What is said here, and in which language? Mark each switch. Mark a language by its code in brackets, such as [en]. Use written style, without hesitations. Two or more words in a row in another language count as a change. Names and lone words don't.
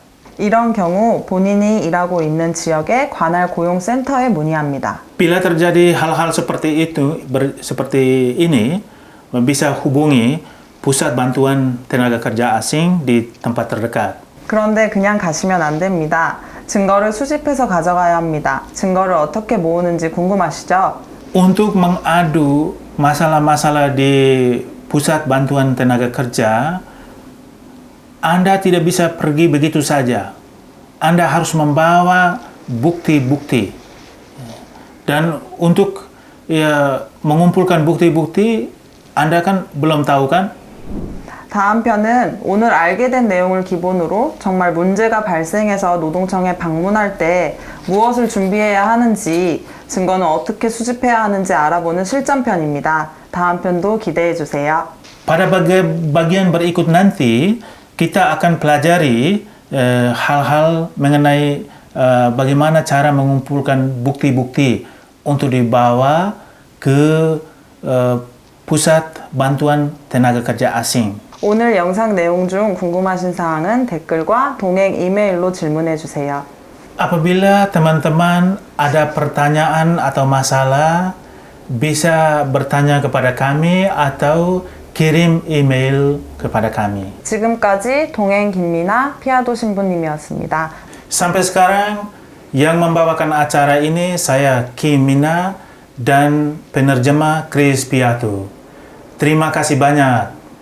[ko] 이런 경우 본인이 일하고 있는 지역의 관할 고용센터에 문의합니다. [id] Bila terjadi hal-hal seperti itu, seperti ini, bisa hubungi Pusat Bantuan Tenaga Kerja Asing di tempat terdekat. [ko] 그런데 그냥 가시면 안 됩니다. 증거를 수집해서 가져가야 합니다. 증거를 어떻게 모으는지 궁금하시죠? [id] Untuk mengadu masalah-masalah di Pusat Bantuan Tenaga Kerja, Anda tidak bisa pergi begitu saja. Anda harus membawa bukti-bukti. Dan untuk mengumpulkan bukti-bukti, Anda kan belum tahu kan? [ko] 다음 편은 오늘 알게 된 내용을 기본으로 정말 문제가 발생해서 노동청에 방문할 때 무엇을 준비해야 하는지, 증거는 어떻게 수집해야 하는지 알아보는 실전편입니다. 다음 편도 기대해 주세요. [id] Pada bagian berikut nanti, kita akan pelajari hal-hal mengenai bagaimana cara mengumpulkan bukti-bukti untuk dibawa ke Pusat Bantuan Tenaga Kerja Asing. [ko] 오늘 영상 내용 중 궁금하신 사항은 댓글과 동행 이메일로 질문해 주세요. [id] Apabila teman-teman ada pertanyaan atau masalah, bisa bertanya kepada kami atau kirim email kepada kami. [ko] 지금까지 동행 김미나 피아도 신부님이었습니다. [id] Sampai sekarang, yang membawakan acara ini saya Kim Mina dan penerjemah Chris Piatu. Terima kasih banyak.